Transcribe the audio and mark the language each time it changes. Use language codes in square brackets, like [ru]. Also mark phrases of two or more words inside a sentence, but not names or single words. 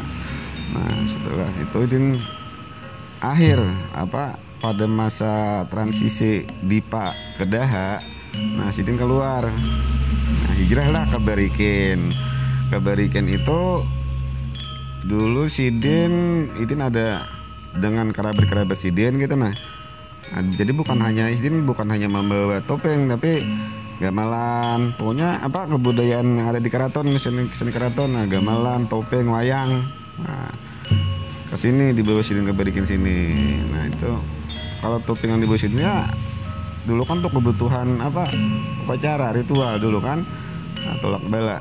[id] Nah, setelah itu akhir pada masa transisi Dipa ke Daha, nah Sidin keluar. Nah, hijrahlah ke Barikin. Ke Barikin itu dulu Sidin ada dengan kerabat Sidin gitu. Nah, jadi bukan hanya membawa topeng tapi gamelan, pokoknya kebudayaan yang ada di keraton, seni keraton, nah gamelan, topeng, wayang. Nah, kesini dibawa Sidin ke Barikin sini. Nah itu kalau topeng yang dibawa Sidin ya dulu kan untuk kebutuhan upacara ritual dulu kan, tolak bala.